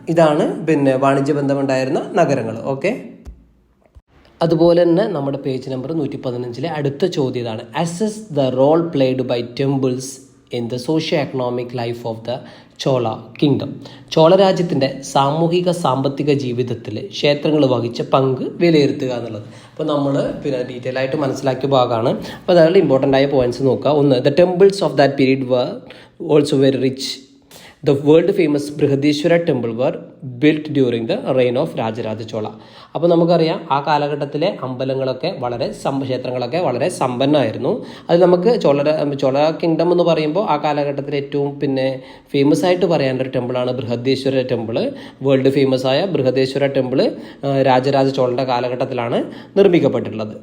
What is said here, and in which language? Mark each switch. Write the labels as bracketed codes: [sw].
[ml] ഇതാണ് വാണിജ്യ ബന്ധമുണ്ടായിരുന്ന നഗരങ്ങൾ. ഓക്കെ, അതുപോലെ തന്നെ നമ്മുടെ പേജ് നമ്പർ 115 അടുത്ത ചോദ്യം ഇതാണ്, [en] Assess the role played by temples in the socio economic life of the Chola kingdom. [ml] Chola രാജ്യത്തിൻ്റെ സാമൂഹിക സാമ്പത്തിക ജീവിതത്തിൽ ക്ഷേത്രങ്ങൾ വഹിച്ച പങ്ക് വിലയിരുത്തുക എന്നുള്ളത്. അപ്പോൾ നമ്മൾ ഡീറ്റെയിൽ ആയിട്ട് മനസ്സിലാക്കിയ ഭാഗമാണ്. അപ്പോൾ അതായത് ഇമ്പോർട്ടൻ്റ് ആയ പോയിന്റ്സ് നോക്കുക. [en] ഒന്ന്, the temples of that period were also very rich. The world famous Brihadeshwara temple were built during the reign of Rajaraja Chola. [ml] അപ്പോൾ നമുക്കറിയാം ആ കാലഘട്ടത്തിലെ അമ്പലങ്ങളൊക്കെ ക്ഷേത്രങ്ങളൊക്കെ വളരെ സമ്പന്നമായിരുന്നു. അത് നമുക്ക് ചോള കിങ്ഡം എന്ന് പറയുമ്പോൾ ആ കാലഘട്ടത്തിൽ ഏറ്റവും ഫേമസ് ആയിട്ട് പറയാനുള്ള ഒരു ടെമ്പിളാണ് ബൃഹദേശ്വര ടെമ്പിൾ. വേൾഡ് ഫേമസ് ആയ ബൃഹദേശ്വര ടെമ്പിൾ രാജരാജ ചോളൻ്റെ കാലഘട്ടത്തിലാണ് നിർമ്മിക്കപ്പെട്ടിട്ടുള്ളത്.